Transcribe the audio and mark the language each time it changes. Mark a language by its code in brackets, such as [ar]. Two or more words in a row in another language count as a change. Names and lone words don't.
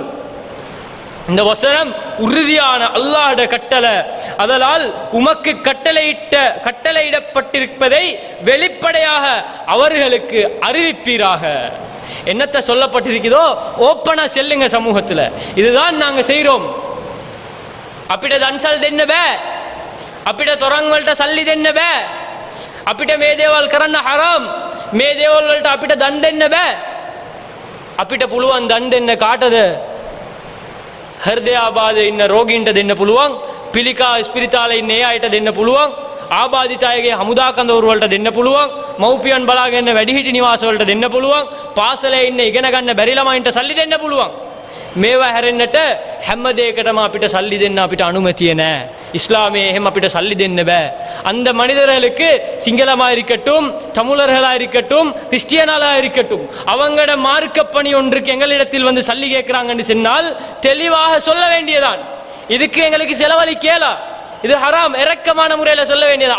[ta] இந்த வசனம் உறுதியான அல்லாஹ்வுடைய கட்டளை. அதனால் உமக்கு கட்டளையிடப்பட்டிருப்பதை வெளிப்படையாக அவர்களுக்கு அறிவிப்பீராக. என்னத்தை சொல்லப்பட்டிருக்கிறதோ ஓப்பனா செல்லுங்க சமூகத்தில். இதுதான் நாங்க செய்றோம். [si] අපිට දන්සල් දෙන්න බෑ. අපිට තොරන් වලට සල්ලි දෙන්න බෑ. අපිට මේ දේවල් කරන්න හරාම්. මේ දේවල් වලට අපිට දන් දෙන්න බෑ. අපිට පුළුවන් දන් දෙන්න කාටද? හෘදයාබාධ ඉන්න රෝගීන්ට දෙන්න පුළුවන්. පිළිකා ස්පිරිතාලේ ඉන්න ඒ අයට දෙන්න පුළුවන්. ආබාධිත අයගේ හමුදා කඳවුරු වලට දෙන්න පුළුවන්. මව්පියන් බලාගෙන වැඩිහිටි නිවාස වලට දෙන්න පුළුවන්. පාසලේ ඉන්න ඉගෙන ගන්න බැරි ළමයින්ට සල්ලි දෙන්න පුළුවන්. මේවා හැරෙන්නට හැම දෙයකටම අපිට සල්ලி දෙන්න අපිට අනුමැතිය නැහැ. இஸ்லாமே එහෙම අපිට சல்லி දෙන්න බෑ. [ta] அந்த மனிதர்களுக்கு சிங்களமா இருக்கட்டும், தமிழர்களா இருக்கட்டும், கிறிஸ்டியனாலா இருக்கட்டும், அவங்களோட மார்க்க பணி ஒன்றுக்கு எங்களிடத்தில் வந்து சல்லி கேட்கிறாங்கன்னு சொன்னால் தெளிவாக சொல்ல வேண்டியதான். இதுக்கு எங்களுக்கு செலவழிக்கல, இது ஹராம், இரக்கமான முறையில சொல்ல வேண்டியதான்.